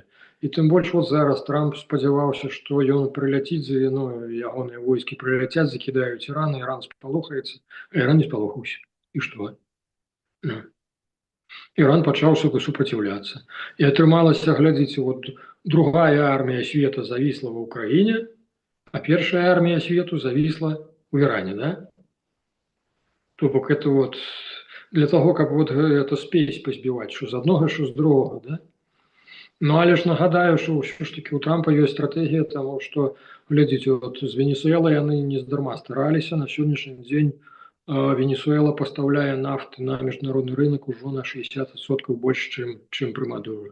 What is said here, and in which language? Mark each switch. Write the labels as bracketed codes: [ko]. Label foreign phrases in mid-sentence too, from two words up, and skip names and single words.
[be] І тым больш вот зараз Трамп спадзяваўся, што ён прыляціць, ну, ягоныя войскі прыляцяць, закідаюць Іран, Іран спалохаецца, а Іран не спалохаўся. І што? Іран пачаў супраціўляцца. І атрымалася, глядзіце, вот другая армія свету завісла в Украіне, а першая армія свету завісла в Іране, да? [ru] То бок это вот для того, [be] каб вот это спесь пазбіваць, што з аднога, што з другога, да? Ну, але ж нагадаю, што ўсё ж такі у Трампа ёсць стратэгія, таму што, глядзіце, вот з Венесуэлай яны не здарма стараліся. На сённяшні дзень Венесуэла пастаўляе нафты на міжнародны рынок ужо на 60% больш, чым пры Мадуры.